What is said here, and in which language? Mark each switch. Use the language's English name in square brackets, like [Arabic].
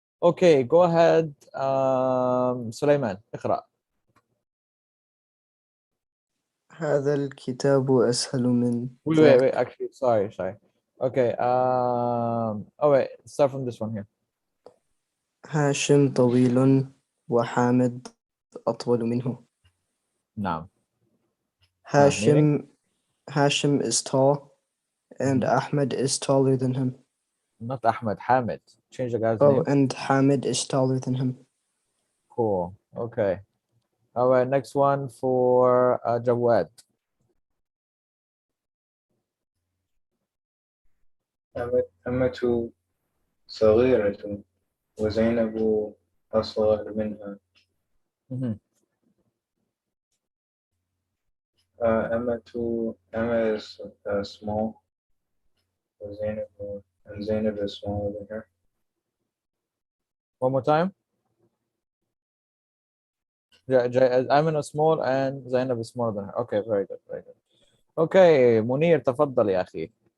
[English] Okay, go ahead. Sulaiman, اقرأ. [Arabic] هذا الكتاب أسهل من [English] Wait. Actually, sorry. Okay. Wait. Start from this one here. [Arabic] هاشم طويل وحامد أطول منه. نعم. [English] Hashim is tall and Ahmed is taller than him. Not Ahmed, Hamid. Change the guy's name. Oh, and Hamid is taller than him. Cool. Okay. All right. Next one for Jawad. [Arabic] أمة صغيرة وزينب أصغر منها. [English] Emma is small. Zainab is smaller than her. One more time. Ayman is small and Zainab is smaller than her. Okay, very good, very good. [Arabic] Okay, منير تفضل يا أخي.